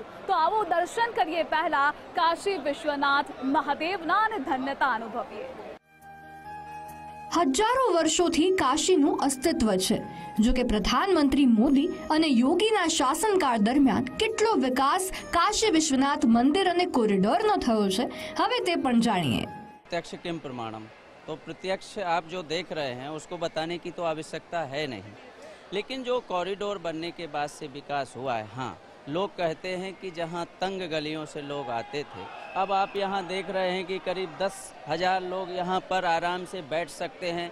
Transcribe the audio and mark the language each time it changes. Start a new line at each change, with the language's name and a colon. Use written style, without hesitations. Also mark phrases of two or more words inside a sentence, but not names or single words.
Gujarati: તો આવો દર્શન કરીએ પહેલા કાશી વિશ્વનાથ મહાદેવના અને ધન્યતા અનુભવીએ। હજારો વર્ષોથી કાશીનું અસ્તિત્વ છે, જો કે પ્રધાનમંત્રી મોદી અને યોગીના શાસનકાળ દરમિયાન કેટલો વિકાસ કાશી વિશ્વનાથ મંદિર અને કોરિડોરનો થયો છે, હવે તે પણ જાણીએ।
Sanskrit: प्रत्यक्ष किम प्रमाणम,
Hindi: तो प्रत्यक्ष आप जो देख रहे हैं उसको बताने की तो आवश्यकता है नहीं, लेकिन जो कॉरिडोर बनने के बाद से विकास हुआ है, हाँ लोग कहते हैं कि जहाँ तंग गलियों से लोग आते थे, अब आप यहाँ देख रहे हैं कि करीब 10,000 लोग यहाँ पर आराम से बैठ सकते हैं।